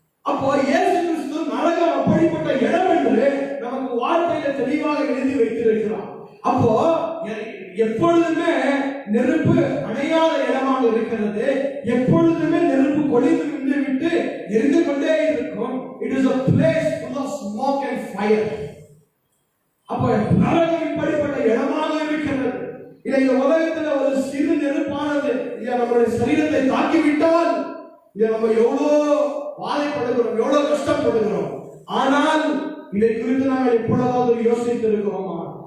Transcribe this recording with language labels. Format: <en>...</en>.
<ta>அப்போ இயேசு கிறிஸ்து நரகம் அப்படிப்பட்ட இடம் என்று நமக்கு வார்த்தையில தெளிவாக எழுதி வைத்திருக்கிறார். அப்போ எப்பொழுதுமே நெருப்பு அணையாத இடமாக இருக்கிறது. எப்பொழுதுமே நெருப்பு கொழுந்து நின்று விட்டு எரிந்து கொண்டே இருக்கும்.</ta> <en>It is a place full of smoke and fire.</en> <ta>அப்போ நரகம் இப்படிப்பட்ட இடமாக இருக்கிறது. இந்த உலகத்துல ஒரு சிறு நெருப்பானது நம்முடைய சரீரத்தை தாக்கிவிட்டால் நம்ம எவ்வளோ வாதைப்படுகிறோம், எவ்வளவு கஷ்டப்படுகிறோம். ஆனால் இதை குறித்து நாங்கள் எப்பொழுதாவது யோசித்து இருக்கிறோமா?</ta>